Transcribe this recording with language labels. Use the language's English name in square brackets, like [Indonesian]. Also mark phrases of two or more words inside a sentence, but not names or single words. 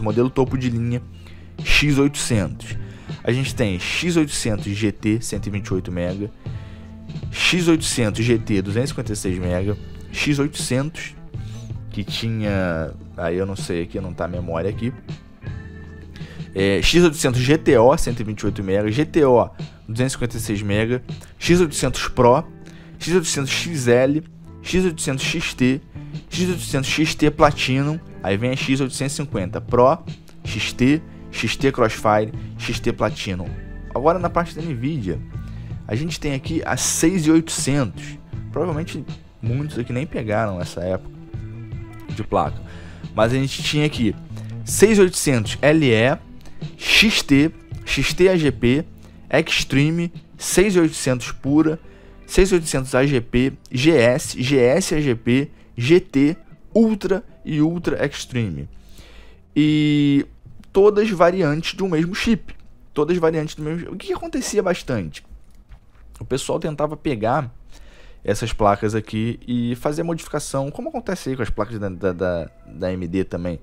[Portuguese] Modelo topo de linha X800. A gente tem X800 GT 128 MB, X800 GT 256 MB, X800 que tinha, aí eu não sei aqui, não tá a memória aqui, X800 GTO 128 MB, GTO 256 MB, X800 Pro, X800 XL, X800 XT, X800 XT Platinum, aí vem a X850 Pro, XT, XT Crossfire, XT Platinum. Agora na parte da Nvidia, a gente tem aqui a 6800. Provavelmente muitos aqui nem pegaram essa época de placa, mas a gente tinha aqui 6800 LE, XT, XT AGP, Extreme, 6800 pura, 6800 AGP, GS, GS AGP, GT, Ultra e Ultra Extreme. E todas variantes do mesmo chip. Todas variantes do mesmo chip. O que acontecia bastante? O pessoal tentava pegar essas placas aqui e fazer a modificação, como acontece aí com as placas da AMD também.